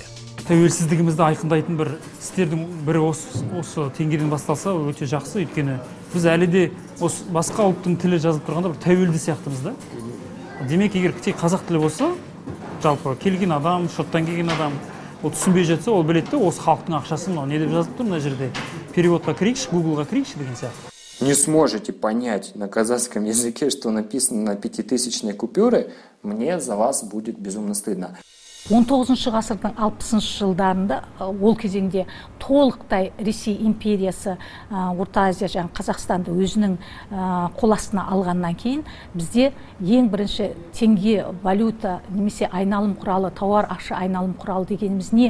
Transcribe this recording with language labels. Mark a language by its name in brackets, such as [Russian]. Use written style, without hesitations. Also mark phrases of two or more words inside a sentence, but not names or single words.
[Kazakh] Тәуелсіздігімізді айқындайтын бір істердің бірі осы теңгеден басталса өте жақсы, өйткені біз әлі де басқа ұлттың тілі жазылып тұрғанда бір тәуелді сияқтымыз да. Демек, егер тек қазақ тілі болса, жалпы келген адам, шоттан келген адам, ол түсінбей жатса, ол білетті, осы халықтың ақшасы мынау не деп жазылып тұр мына жерде. Переводқа кірейікші, Google-ға кірейікші деген сияқты. [Russian] не сможете понять на казахском языке, что написано на 5000-ной купюре, мне за вас будет безумно стыдно. [Kazakh] 19 ғасырдың 60 жылдарында ол кезеңде толықтай Ресей империясы Орта Азия және Қазақстанды өзінің қол астына алғаннан кейін бізде ең бірінші теңге валюта немесе айналым құралы, тауар ақша айналым құралы дегеніміз не?